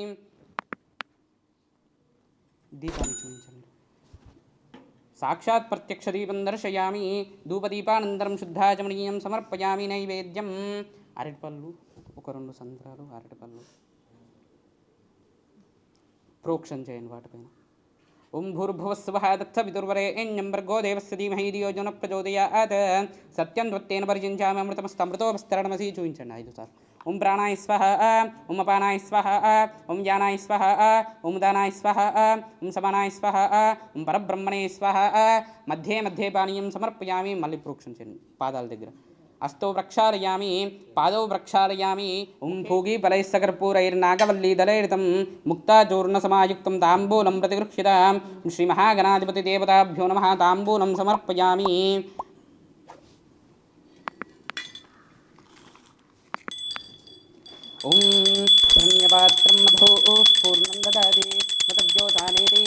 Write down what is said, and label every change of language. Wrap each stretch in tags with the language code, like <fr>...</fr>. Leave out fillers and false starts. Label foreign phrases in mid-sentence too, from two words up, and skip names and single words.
<sa>दीपानि చూపించండి साक्षात् प्रत्यक्षदीपं दर्शयामि धूपदीपानन्तरं शुद्धाचमनीयं समर्पयामि नैवेद्यं</sa> <te>అరటిపళ్ళు ఒక రెండు సంత్రాలు అరటిపళ్ళు ప్రోక్షణ చేయండి వాటిపైన</te> <sa>ओं भूर्भुवस्वः तत्सवितुर्वरेण्यं भर्गो देवस्य धीमहि धियो यो नः प्रचोदयात् सत्यं त्वत्तेन परिचिञ्चामि अमृतमस्तमृतोपस्तरणमसि చూపించండి 5 సార్లు ओं प्राणाय स्वाहा ओं अपानाय स्वाहा ओं ज्ञानाय स्वाहा ओं दानाय स्वाहा ओं समानाय स्वाहा ओं परब्रह्मणे स्वाहा मध्ये मध्ये पानीयं समर्पयामि</sa> <te>మళ్ళీ ప్రోక్షణ చేయండి పాదాల దగ్గర</te> <sa>अस्तौ प्रक्षालयामि पादौ प्रक्षालयामि ओं भोगीफलैस्सकर्पूरैर्नागवल्लीदलैर्तं मुक्ताचूर्णसमायुक्तं ताम्बूलं प्रतिगृह्यतां श्रीमहागणाधिपतिदेवताभ्यो नमः ताम्बूलं समर्पयामि ओं धन्यपात्रं मधु पूर्णं ददाति मतव्योधानेति</sa>